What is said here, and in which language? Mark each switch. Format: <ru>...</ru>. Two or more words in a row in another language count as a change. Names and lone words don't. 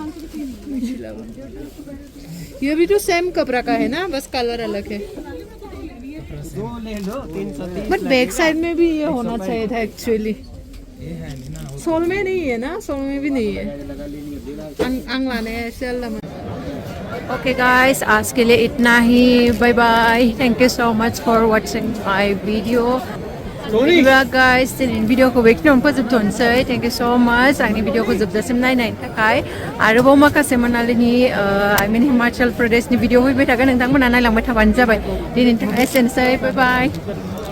<hi>ये भी तो सेम कपड़ा का है ना, बस कलर अलग है। 2 ले लो 330।</hi> <en>but back side</en> <hi>में भी ये होना चाहिए था एक्चुअली। सोल में नहीं है ना, सोल में भी नहीं है।</hi> <en>okay guys,</en> <hi>आज के लिए इतना ही।</hi> <en>bye bye, thank you so much for watching my video.</en> <brx>गाइस दिनै भिडियोखौ बेखिनियावनो फोजोबथ'नोसै।</brx> <en>thank you so much</en> <brx>आंनि भिडियोखौ जोबजासिम नायनायनि थाखाय। आरोबाव माखासे मनालिनि</brx> <en>I mean</en> <brx>हिमाचल प्रदेशनि भिडियो फैबाय थागोन, नोंथांमोना नायलांबाय थाबानो जाबाय। दिनैनि थाखाय एसेनोसै,</brx> <en>bye bye.</en>